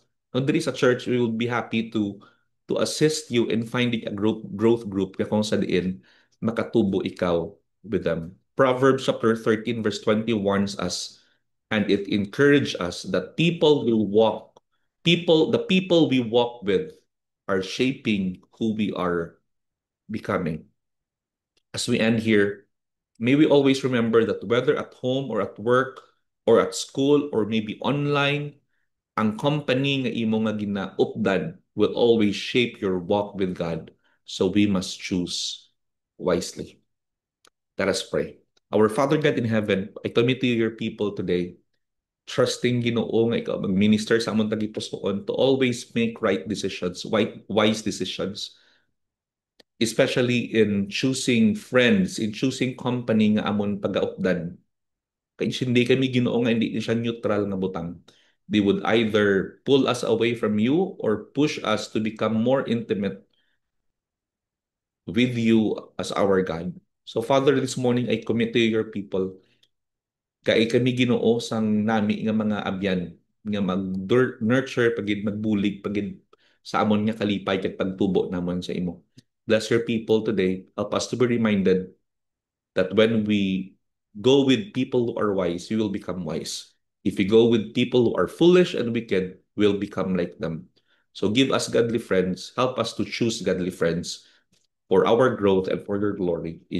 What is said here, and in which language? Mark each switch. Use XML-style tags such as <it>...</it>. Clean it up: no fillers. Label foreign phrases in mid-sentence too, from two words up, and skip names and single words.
<en>No, there is a church, we will be happy to assist you in finding a growth group</en> <hil>kung sa diin makatubo ikaw</hil> <en>with them. Proverbs chapter 13 verse 20 warns us and it encourages us that the people we walk with are shaping who we are becoming. As we end here, may we always remember that whether at home or at work or at school or maybe online,</en> <hil>ang company nga imo nga ginaupdan</hil> <en>will always shape your walk with God. So we must choose wisely. Let us pray. Our Father God in heaven, I commit to your people today, trusting</en> <hil>Ginoo nga ikaw mag-minister sa among tagipusoon</hil> <en>to always make right decisions, wise decisions, especially in choosing friends, in choosing company</en> <hil>nga amon pagaupdan. Kay hindi kami Ginoo nga hindi siya neutral nga butang.</hil> <en>They would either pull us away from you or push us to become more intimate with you as our God. So Father, this morning I commit to your people.</en> <hil>Kay kami Ginoo sang nami nga mga abyan nga mag-nurture pagid magbulig pagid sa amon nga kalipay ket pagtubo namon sa imo.</hil> <en>Bless your people today. Help us to be reminded that when we go with people who are wise, we will become wise. If we go with people who are foolish and wicked, we'll become like them. So give us godly friends. Help us to choose godly friends for our growth and for your glory.</en>